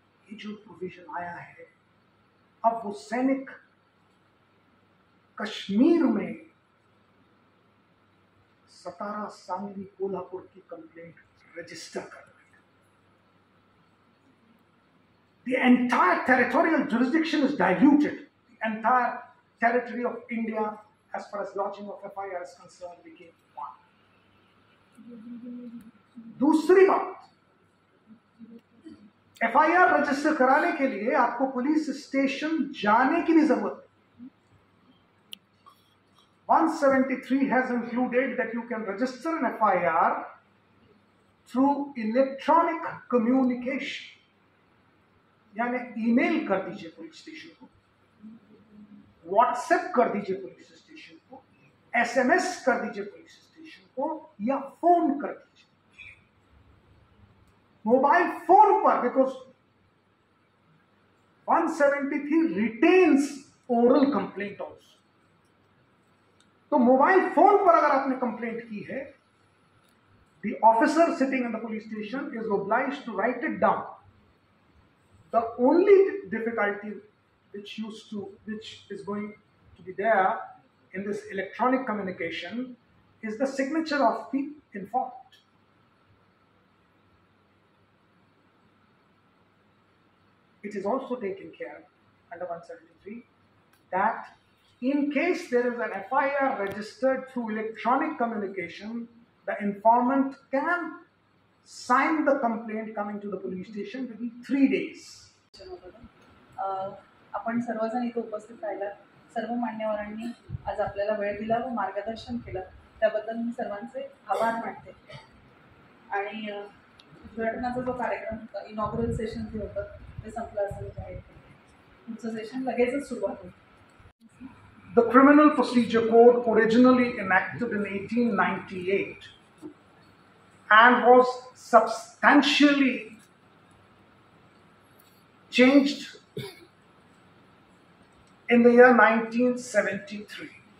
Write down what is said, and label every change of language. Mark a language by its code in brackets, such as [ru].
[hi] ये जो प्रोविजन आया है, अब वो सैनिक कश्मीर में सतारा, सांगली, कोल्हापुर की कंप्लेंट रजिस्टर कर रहे हैं. [en] The entire territorial jurisdiction is diluted. The entire territory of India, as far as lodging of FIR is concerned, became one. [hi] दूसरी बात, FIR रजिस्टर कराने के लिए आपको पुलिस स्टेशन जाने की भी जरूरत है. [en] 173 has included that you can register an FIR through electronic communication. [hi] यानी ईमेल कर दीजिए पुलिस स्टेशन को, व्हाट्सएप कर दीजिए पुलिस स्टेशन को, SMS कर दीजिए पुलिस स्टेशन को, या फोन कर दीजिए मोबाइल फोन पर, [en] Because 173 retains oral complaint also. [hi] तो मोबाइल फोन पर अगर आपने कंप्लेंट की है, [en] the officer sitting in the police station is obliged to write it down. The only difficulty which is going to be there in this electronic communication is the signature of the informant. It is also taken care under 173 that in case there is an FIR registered through electronic communication, the informant can sign the complaint coming to the police station within 3 days. [mr] आपण सर्वजण इथे उपस्थित राहिला, सर्व मान्यवरांनी आज आपल्याला वेळ दिला व मार्गदर्शन केलं, त्याबद्दल मी सर्वांचे आभार मानते. आणि उद्घाटनाचा जो कार्यक्रम होता, इनॉग्रल सेशन जे होतं ते संपलं असं जाहीर केलं. पुढचं सेशन लगेचच सुरुवात होईल. [en] The Criminal Procedure Code, originally enacted in 1898 and was substantially changed in the year 1973.